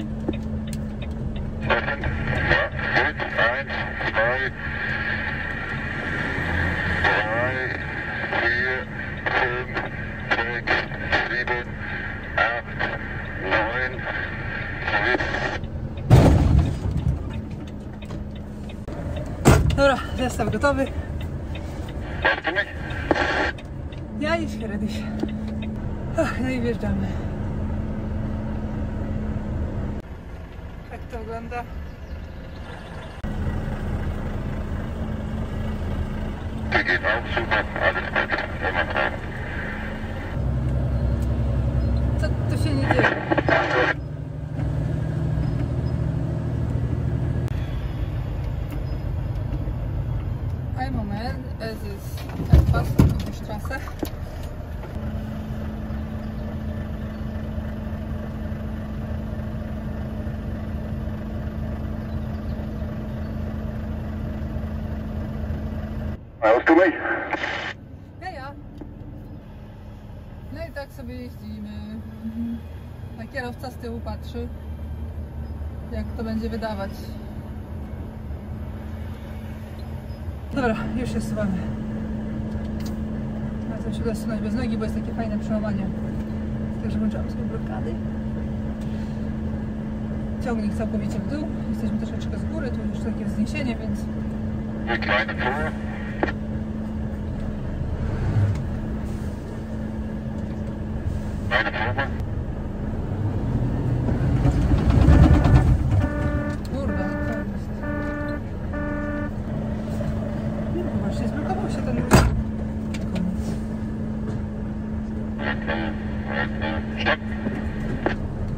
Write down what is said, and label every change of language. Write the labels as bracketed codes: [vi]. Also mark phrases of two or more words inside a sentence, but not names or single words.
[de] Offen, ja, gut, 1, 2, 3, 4, 5, 6, 7, 8, 9, 10. [pl] Dobra, zestaw gotowy. [de] Hörst du mich? [pl] Ja już kiedyś. No i wjeżdżamy. Jak to wygląda? [de] Wir gehen auch super, alles gut, immer klar. [pl] Co tu się nie dzieje? [de] Ein Moment, es ist etwas auf die Straße. Hörst du mich? Ja, ja. [pl] No i tak sobie jeździmy. A kierowca z tyłu patrzy, jak to będzie wydawać. Dobra, już się zsuwamy. Chcę się zasunąć bez nogi, bo jest takie fajne przełamanie. Także włączamy sobie blokady. Ciągnik całkowicie w dół. Jesteśmy troszeczkę z góry, tu już takie wzniesienie, więc... [de] Die kleine Fuhre. Eine Fuhre. [pl] Kurde, to jest... Nie, właśnie zblokował się ten już. Koniec. [de] Stopp.